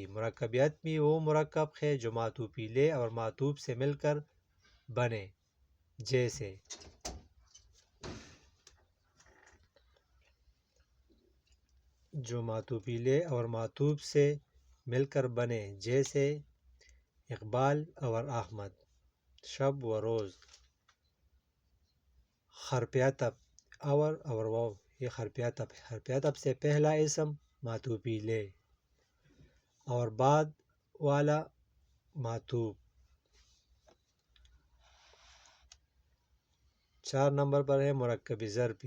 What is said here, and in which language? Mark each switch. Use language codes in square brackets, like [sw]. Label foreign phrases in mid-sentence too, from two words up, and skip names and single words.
[ur] مرکب عطفی وہ مرکب ہے جو معطوف الیہ اور معطوف سے مل کر بنے، جیسے اقبال اور احمد، شب و روز۔ حرف عطف اور واو، یہ حرف عطف ہے۔ حرف عطف سے پہلا اسم معطوف الیہ اور بعد والا معطوف۔ 4 نمبر پر ہے مرکب ظرفی۔